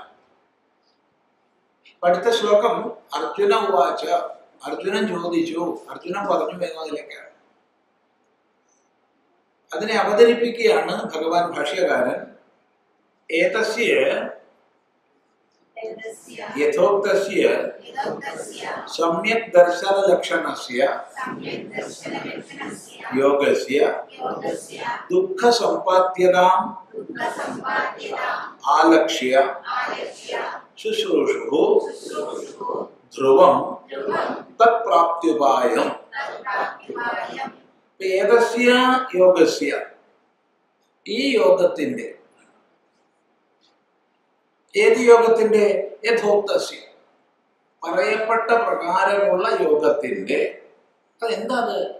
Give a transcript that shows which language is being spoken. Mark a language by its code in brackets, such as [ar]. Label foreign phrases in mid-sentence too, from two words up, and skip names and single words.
[ml] അടുത്ത ശ്ലോകം [sa] അർജുന ഉവാച, [ml] അർജുനൻ ചോദിച്ചു, അർജുനൻ പറഞ്ഞു എന്നതിലേക്കാണ്. അതിനെ അവതരിപ്പിക്കുകയാണ് ഭഗവാൻ ഭാഷ്യകാരൻ. [sa] ഏതസ്യ यथोक्तस्य सम्यक् दर्शन लक्षणस्य योगस्य दुःख संपाद्यताम् आलक्ष्य शुश्रूषुः ध्रुवं तत्प्राप्त्युपायम् ഏതസ്യ യോഗസ്യ [ml] ഈ യോഗത്തിന്റെ ഏത് യോഗത്തിന്റെ യഥോക്തസ്യ പറയപ്പെട്ട പ്രകാരമുള്ള യോഗത്തിന്റെ അതെന്താണ്